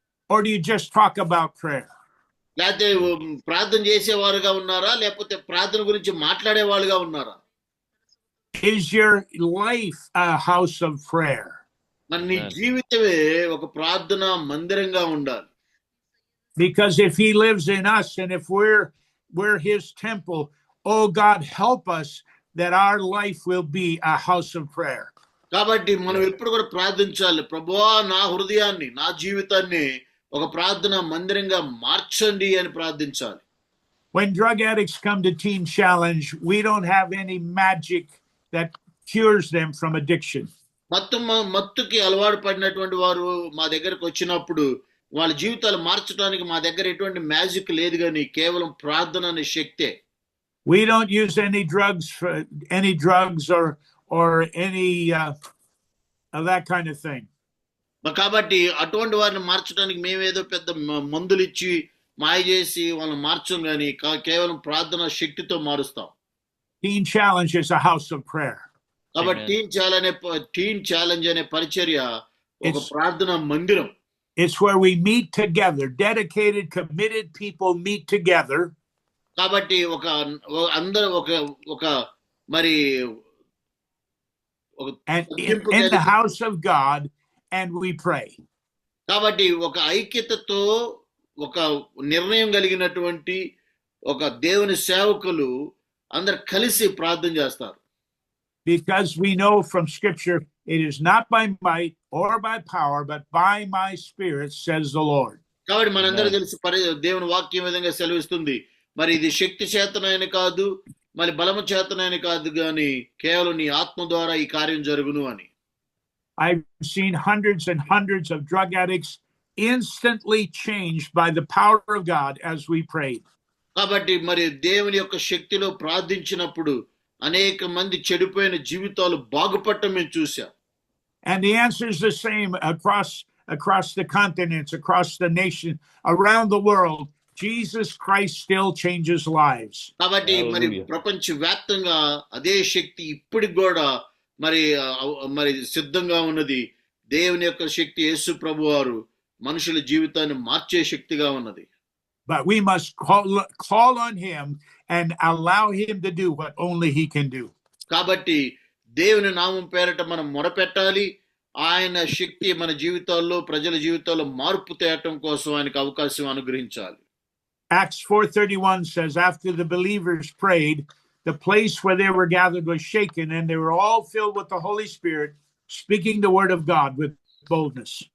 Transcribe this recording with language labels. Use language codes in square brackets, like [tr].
[en] or do you just talk about prayer? [te] లేకపోతే ప్రార్థన చేసేవారుగా ఉన్నారా, లేకపోతే ప్రార్థన గురించి మాట్లాడే వాళ్ళుగా ఉన్నారా? [en] Is your life a house of prayer? [te] మరి నీ జీవితమే ఒక ప్రార్థనా మందిరంగా ఉండాలి. [en] Because if he lives in us and if we're his temple, oh God, help us that our life will be a house of prayer. [te] కాబట్టి మనం ఎప్పుడు కూడా ప్రార్థించాలి, ప్రభువా నా హృదయాన్ని, నా జీవితాన్ని ఒక ప్రార్థన మందిరంగా మార్చండి అని ప్రార్థించాలి. [en] When drug addicts come to Teen Challenge, we don't have any magic that cures them from addiction. [te] మత్తుకి అలవాటు పడినటువంటి వారు మా దగ్గరకు వచ్చినప్పుడు వాళ్ళ జీవితాలు మార్చడానికి మా దగ్గర ఎటువంటి మ్యాజిక్ లేదు, కానీ కేవలం ప్రార్థన అనే శక్తే. [en] We don't use any drugs or any of that kind of thing. [te] కాబట్టి అటువంటి వారిని మార్చడానికి మేమేదో పెద్ద మందులు ఇచ్చి మాయ చేసి వాళ్ళని మార్చం, కానీ కేవలం ప్రార్థన శక్తితో మారుస్తాం. [en] Teen Challenge is a house of prayer. [te] కాబట్టి టీన్ ఛాలెంజ్ అనే పరిచర్య ఒక ప్రార్థన మందిరం. [en] It's where we meet together. Dedicated, committed people meet together. [te] కాబట్టి అందరూ ఒక మరి [en] and in the house of God, and we pray. [te] కాబట్టి ఒక ఐక్యతతో ఒక నిర్ణయం కలిగినటువంటి ఒక దేవుని సేవకులు అందరు కలిసి ప్రార్థన చేస్తారు. [en] Because we know from Scripture, it is not by might or by power, but by my Spirit, says the Lord. [te] కాబట్టి మనందరూ తెలుసు దేవుని వాక్యం విధంగా సెలవిస్తుంది, మరి ఇది శక్తి చేతనైన కాదు, మరి బలము చేతనైన కాదు, కానీ కేవలం నీ ఆత్మ ద్వారా ఈ కార్యం జరుగును అని. [en] I've seen hundreds and hundreds of drug addicts instantly changed by the power of God as we prayed. [te] కాబట్టి మరి దేవుని యొక్క శక్తిలో ప్రార్థించినప్పుడు అనేక మంది చెడిపోయిన జీవితాలు బాగుపడటం మేము చూసాం. [en] And the answer is the same across the continents, across the nation, around the world. Jesus Christ still changes lives. [te] కాబట్టి మరి ప్రపంచ వ్యాప్తంగా అదే శక్తి ఇప్పటికి కూడా మరి సిద్ధంగా ఉన్నది. దేవుని యొక్క శక్తి యేసు ప్రభువారు మనుషుల జీవితాన్ని మార్చే శక్తిగా ఉన్నది. [en] But we must call on him and allow him to do what only he can do. [te] కాబట్టి దేవుని నామం పేరట మనం మొరపెట్టాలి. ఆయన శక్తి మన జీవితాల్లో, ప్రజల జీవితాల్లో మార్పు తేవటం కోసం ఆయనకు అవకాశం అనుగ్రహించాలి. [en] Acts 4:31 says, after the believers prayed, the place where they were gathered was shaken, and they were all filled with the Holy Spirit, speaking the word of God with boldness.